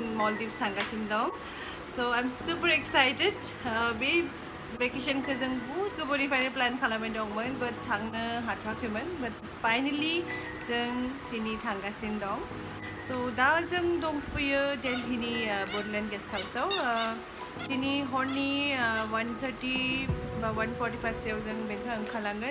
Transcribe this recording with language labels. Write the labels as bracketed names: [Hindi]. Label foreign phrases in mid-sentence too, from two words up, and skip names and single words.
[Bodo] Maldives थांगासिनो दं. [English] So I'm super excited. [Bodo] बे भेकेसनखौ जों बहुत गोबावनिफ्रायनो प्लान खालामनाय दंमोन but थांनो हाथ'वाखैमोन [English] but finally [Bodo] जों दिनै थांगासिनो दं. So दा जों दंफैयो दिल्लीनि बडलेण्ड गेस्ट हाउसआव. दिनै हरनि 1:30 बा 1:45 सोआव जों बेनिफ्राय ओंखारलांगोन.